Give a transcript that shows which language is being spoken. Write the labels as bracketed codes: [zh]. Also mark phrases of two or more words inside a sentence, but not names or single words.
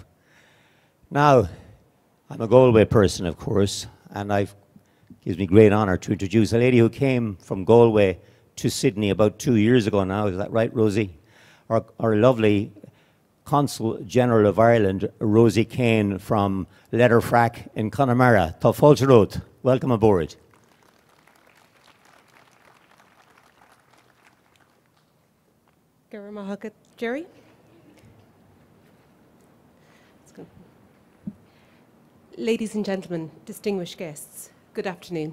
[en] Now, I'm a Galway person, of course, and it gives me great honour to introduce a lady who came from Galway to Sydney about 2 years ago now. Is that right, Rosie? Our lovely Consul General of Ireland, Rosie Kane from Letterfrack in Connemara. [ga] Tá fáilte ród. [en] Welcome aboard. Jerry? Ladies and gentlemen, distinguished guests, good afternoon.